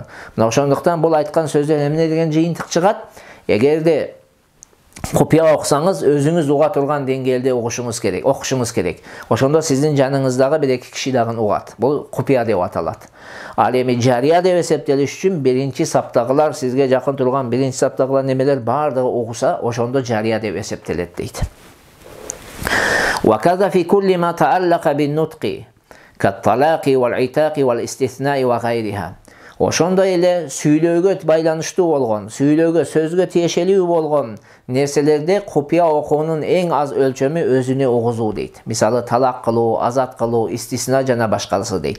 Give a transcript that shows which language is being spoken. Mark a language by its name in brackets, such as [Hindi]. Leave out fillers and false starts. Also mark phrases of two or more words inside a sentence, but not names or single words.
[Kyrgyz] Мына ошондуктан бул айткан сөздөн эмне деген жыйынтык чыгат? Эгерде купия окусаңыз, өзүңүз уга турган деңгээлде окушуңуз керек. Ошондо сиздин жаныңыздагы бир эки киши дагы угат. Бул купия деп аталат. Ал эми жария деп эсептелиш үчүн биринчи саптагылар, сизге жакын турган биринчи саптагылар немелер бардыгы угуса, ошондо жария деп эсептелет дейт. [Arabic] وكذا في كل ما تعلق بالنطق كالطلاق والإعتاق والاستثناء وغيرها. [Kyrgyz] Ошондой эле сүйлөөгө байланыштуу болгон, сүйлөөгө, сөзгө тиешелүү болгон нерселерде купия окуунун эң аз өлчөмү өзүнө угузуу дейт. Мисалы талак кылуу, азат кылуу, истисна жана башкасы дейт.